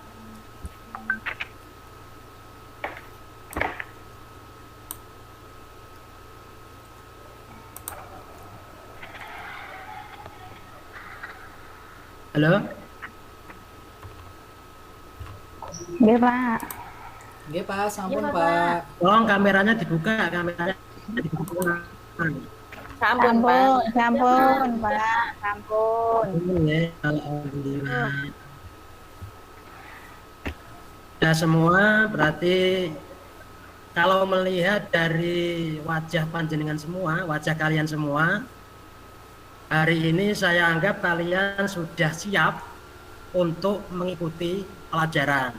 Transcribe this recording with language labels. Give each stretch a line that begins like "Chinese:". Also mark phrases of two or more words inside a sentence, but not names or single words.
Indonesian: Halo?
Javanese: Nggih, Pak. Nggih, Pak, sampun, Pak. Tolong kameranya dibuka, kameranya dibuka. Sampun, Pak. Sampun, Pak. Sampun.
Indonesian: Alhamdulillah. Ya semua berarti kalau melihat dari wajah panjenengan semua, wajah kalian semua, hari ini saya anggap kalian sudah siap untuk mengikuti pelajaran.